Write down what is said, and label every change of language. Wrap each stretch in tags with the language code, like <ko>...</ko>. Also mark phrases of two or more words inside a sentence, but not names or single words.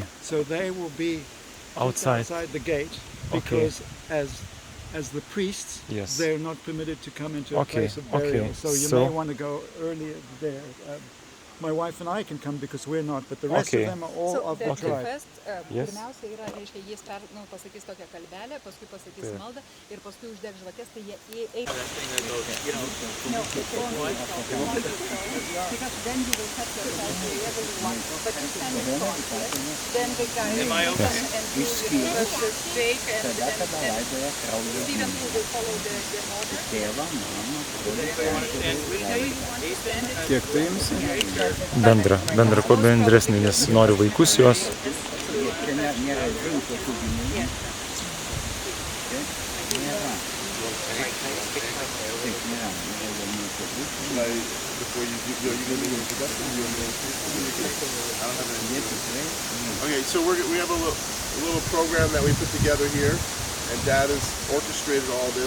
<en>So they will be just Outside. outside the gate, Okay. because as the priests, Yes. they're not permitted to come into a Okay, place of burial. okay. So you So- may want to go earlier there. my wife and I can come because we're not, but the rest Okay. of them are all of the the tribe. first, Yes.</en> <lt>pirmiausia yra, reiškia, jis pasakys tokią kalbelę, paskui pasakys Taip. maldą ir paskui uždeg žvakės, tai jie eis.</lt> <en>That thing that goes, you know, No, it's wrong. Because then you will cut yourself wherever you want. But you stand in front, yes? Then the guy Am I will okay? come and do the shake and Stephen will follow the order. anybody want to stand with me?</en> <lt>Kiek tai jums? Bendra, kuo bendresnį, nes noriu vaikus juos.</lt> <en>Before you give an introduction, I don't have any. Okay, so we have a little program that we put together here, and Dad has orchestrated all this.</en>